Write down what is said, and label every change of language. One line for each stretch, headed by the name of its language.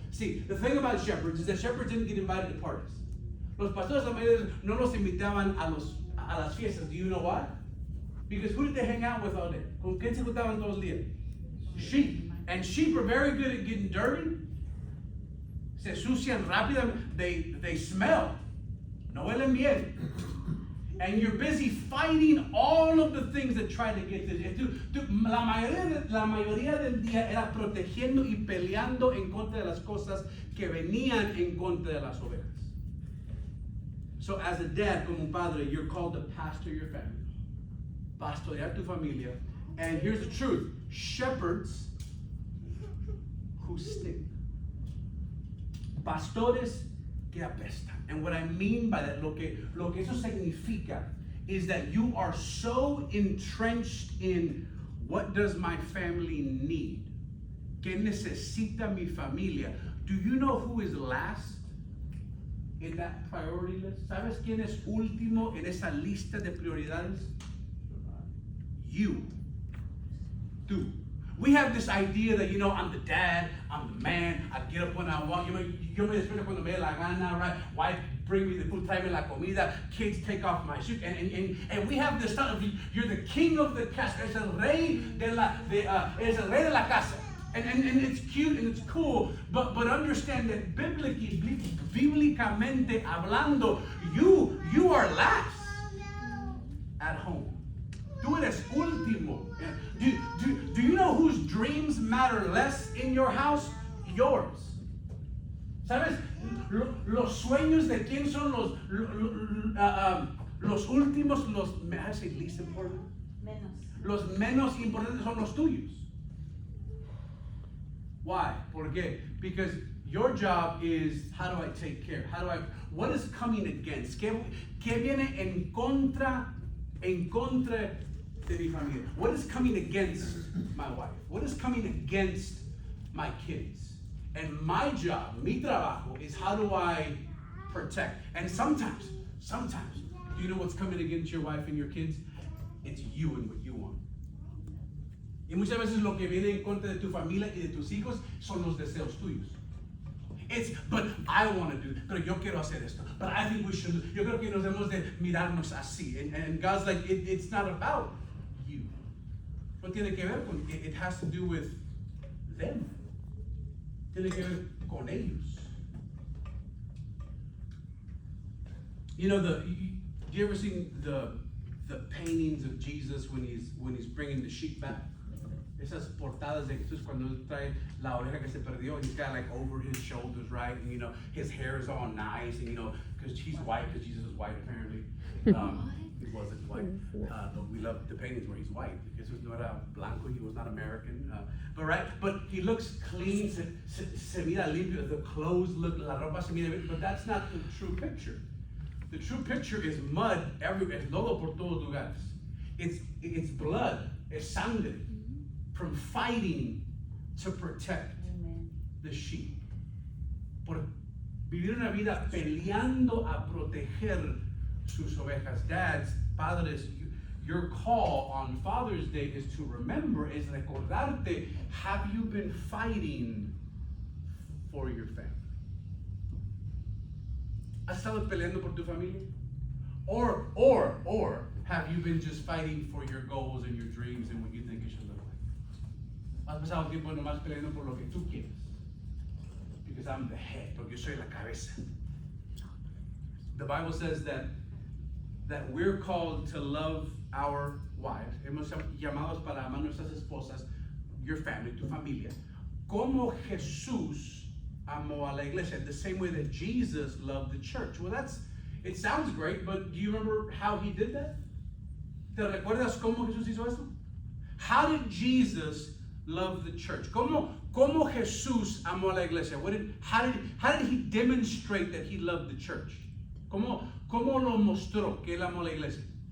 English: See, the thing about shepherds is that shepherds didn't get invited to parties.
Spanish: Los pastores no los invitaban a las fiestas.
English: Do you know why? Because who did they hang out with all day?
Spanish: ¿Con quién se juntaban todos los días?
English: Sheep. And sheep are very good at getting dirty.
Spanish: Se sucian rápido.
English: They smell.
Spanish: No huelen bien.
English: And you're busy fighting all of the things that try to get this.
Spanish: La mayoría del día era protegiendo y peleando en contra de las cosas que venían en contra de las ovejas.
English: So as a dad,
Spanish: como un padre,
English: you're called to pastor your family.
Spanish: Pastorear tu familia.
English: And here's the truth. Shepherds who stink.
Spanish: Pastores que apestan.
English: And what I mean by that,
Spanish: lo que eso significa
English: is that you are so entrenched in what does my family need?
Spanish: ¿Qué necesita mi familia?
English: Do you know who is last in that priority list?
Spanish: ¿Sabes quién es último en esa lista de prioridades?
English: You.
Spanish: Tú.
English: We have this idea that, I'm the dad, I'm the man, I get up when I want,
Spanish: yo me despierto cuando me dé la gana,
English: right? Wife bring me the food,
Spanish: trae me la comida,
English: kids take off my shoes, and we have this thought of you're the king of the casa,
Spanish: es el rey de la casa.
English: And it's cute and it's cool, but understand that
Spanish: bíblicamente hablando,
English: you are last at home.
Spanish: Tú eres último.
English: Do you know whose dreams matter less in your house? Yours.
Spanish: ¿Sabes? Los sueños de quién son los últimos,
English: I say least important?
Spanish: Menos. Los menos importantes son los tuyos.
English: Why?
Spanish: ¿Por qué?
English: Because your job is, how do I take care? What is coming against?
Spanish: ¿Qué viene en contra de mi familia?
English: What is coming against my wife? What is coming against my kids? And my job,
Spanish: mi trabajo,
English: is how do I protect? And sometimes, do you know what's coming against your wife and your kids? It's you and what you want.
Spanish: Y muchas veces lo que viene en contra de tu familia y de tus hijos son los deseos tuyos.
English: But I want to do,
Spanish: pero yo quiero hacer esto.
English: But I think we should,
Spanish: yo creo que nos debemos de mirarnos así.
English: And God's like, it's not about you.
Spanish: No tiene que ver con,
English: it has to do with them.
Spanish: Tiene que ver con ellos.
English: You ever seen the paintings of Jesus when he's bringing the sheep back?
Spanish: Esas portadas de Jesús cuando él trae la oveja que se perdió,
English: and he's got like over his shoulders, right? And his hair is all nice, and because he's white, because Jesus is white apparently. He wasn't white, but we love the paintings where he's white.
Spanish: Jesus no era blanco,
English: he was not American. But he looks clean,
Spanish: se mira limpio,
English: the clothes look,
Spanish: la ropa se mira,
English: but that's not the true picture. The true picture is mud everywhere,
Spanish: es lodo por todos lugares.
English: It's blood,
Spanish: es sangre.
English: From fighting to protect the sheep.
Spanish: Por vivir una vida peleando a proteger sus ovejas.
English: Dads,
Spanish: padres,
English: your call on Father's Day is to remember,
Spanish: es recordarte,
English: have you been fighting for your family?
Spanish: ¿Has estado peleando por tu familia?
English: Or have you been just fighting for your goals and your dreams and what you think it should look like?
Spanish: Has pasado tiempo nomás peleando por lo que tú quieres.
English: Because I'm the head,
Spanish: porque yo soy la cabeza.
English: The Bible says that we're called to love our wives.
Spanish: Hemos llamados para amar nuestras esposas,
English: your family,
Spanish: tu familia. Como Jesús amó a la iglesia,
English: the same way that Jesus loved the church. Well, it sounds great, but do you remember how he did that?
Spanish: ¿Te recuerdas cómo Jesús hizo eso?
English: How did Jesus love the church?
Spanish: ¿Cómo Jesús amó a la iglesia?
English: How did he demonstrate that he loved the church?
Spanish: ¿Cómo lo mostró que él amó a la iglesia?